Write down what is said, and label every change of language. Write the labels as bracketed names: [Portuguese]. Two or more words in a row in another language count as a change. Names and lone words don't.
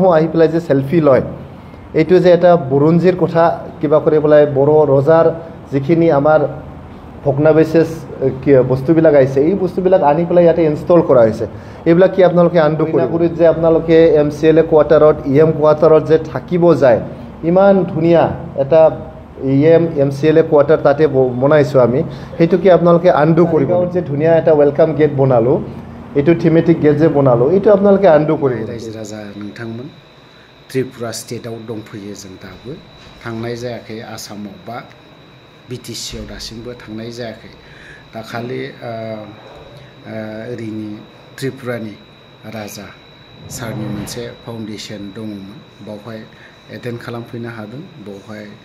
[Assamese] আহি পেলাই যে সেলফি লয় এইটো যে এটা বুৰঞ্জীৰ কথা কিবা কৰি পেলাই বড়ো ৰজাৰ যিখিনি আমাৰ ভগ্নাৱশেষ বস্তুবিলাক আহিছে এই বস্তুবিলাক আনি পেলাই ইয়াতে ইনষ্টল কৰা হৈছে এইবিলাক কি আপোনালোকে আনডু কৰি যে আপোনালোকে MCLA কোৱাৰ্টাৰত EM কোৱাৰ্টাৰত যে থাকিব যায় ইমান ধুনীয়া এটা MCLA কোৱাৰ্টাৰ তাতে বনাইছোঁ আমি সেইটো কি আপোনালোকে আনডু কৰিব যে ধুনীয়া এটা [English] welcome gate [Assamese] বনালোঁ এইটো [English] thematic gate [Assamese] যে বনালোঁ এইটো আপোনালোকে আনডু কৰিব [Bodo] रायजो राजा नोंथांमोन त्रिपुरा स्टेटआव दंफैयो जों दाबो थांनाय जायाखै आसामाव बा BTCआव दासिमबो थांनाय जायाखै दा खालि ओरैनि त्रिपुरानि राजा सारनि मोनसे फाउन्डेसन दङमोन बावहाय एटेन्ड खालामफैनो हादों बावहाय